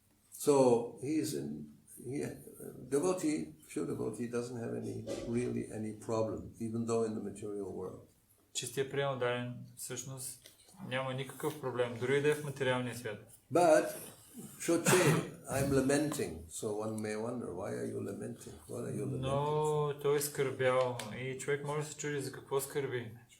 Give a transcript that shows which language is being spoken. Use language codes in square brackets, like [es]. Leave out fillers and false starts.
[en] So pure devotee doesn't have any problem, even though in the material world. [bg] Чистия преданен всъщност няма никакъв проблем, дори да е в материалния свят. [en] But Shoche, I'm lamenting, so one may wonder, why are you lamenting? What are you lamenting? [bg] Но той е скърбял и човек може да се чуди за какво скърби.